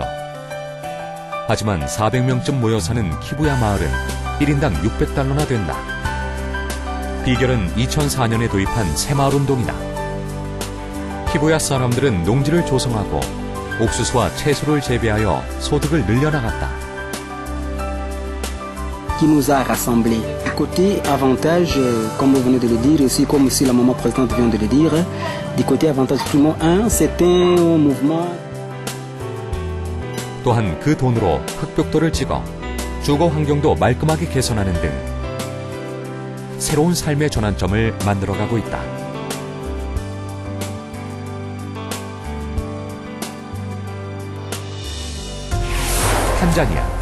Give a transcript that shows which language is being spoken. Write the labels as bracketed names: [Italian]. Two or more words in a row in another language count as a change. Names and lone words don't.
[Korean] 하지만 400명쯤 모여 사는 키부야 마을은 1인당 600달러나 된다. 비결은 2004년에 도입한 새마을운동이다. 키부야 사람들은 농지를 조성하고 옥수수와 채소를 재배하여 소득을 늘려나갔다. [French] Qui nous a rassemblés. Côté avantage, comme vous venez de le dire, aussi comme aussi la maman présidente vient de le dire, du côté avantage, tout le monde, c'est un mouvement. [Korean] 또한 그 돈으로 흙벽돌을 찍어 주거 환경도 말끔하게 개선하는 등 새로운 삶의 전환점을 만들어가고 있다. 탄자니아.